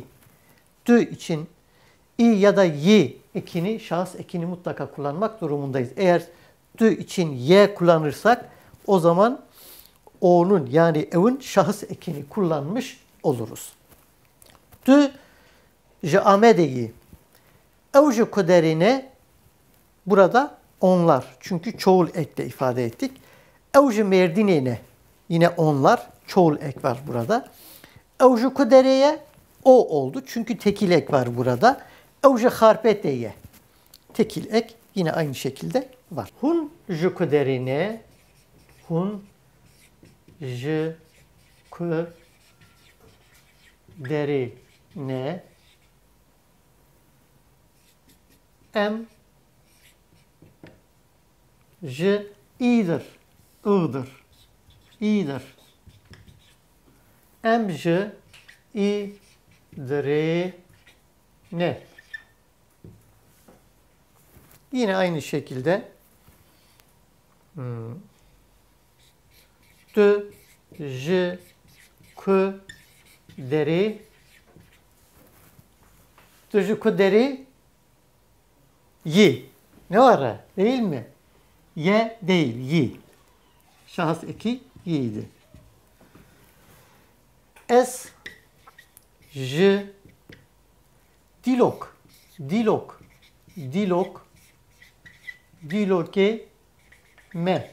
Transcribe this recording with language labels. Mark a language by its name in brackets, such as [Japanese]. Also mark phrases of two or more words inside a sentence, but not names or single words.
[Turkish] Dü için i ya da yi ekini, şahıs ekini mutlaka kullanmak durumundayız. Eğer dü için ye kullanırsak o zaman o'nun yani evin şahıs ekini kullanmış oluruz. [Kurdish] Dü ji Amedê. Ew ji ku derî ne? [Turkish] Burada onlar. Çünkü çoğul ekle ifade ettik. [Kurdish] Ew ji Mardinê ne? [Turkish] Yine onlar. Çoğul ek var burada. [Kurdish] Ew ji ku derê [Turkish] o oldu. Çünkü tekil ek var burada. [Kurdish] Ew ji Harpetê ye. [Turkish] Tekil ek yine aynı şekilde var. [Kurdish] Hun ji ku derî ne? Hun ji ku derî ne? Em ji i'dir. I'dir. İ'dir. Em ji i'dirê ne? [Turkish] Yine aynı şekilde [Kurdish] tu ji ku derî tu ji ku derî yi. [Turkish] Ne var? Değil mi? Ye değil, yi. Şahıs eki yi'ydi. [Kurdish] Es j, dilok, dilok, dilok, diloke, me.